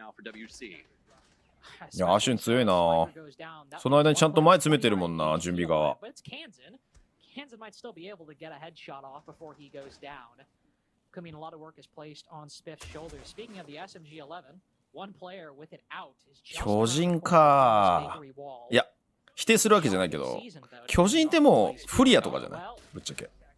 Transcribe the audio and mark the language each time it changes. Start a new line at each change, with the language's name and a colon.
Japanese: いや、アシュン強いな。その間にちゃんと前詰めてるもんな、準備側。
English: Kansan might still be able to get a headshot off before he goes down. Could mean a lot of work is placed on Spiff's shoulders. Speaking of the SMG-11, one player with it out is just
Japanese: 巨人か。いや、否定するわけじゃないけど、巨人ってもうフリアとかじゃない？ぶっちゃけ。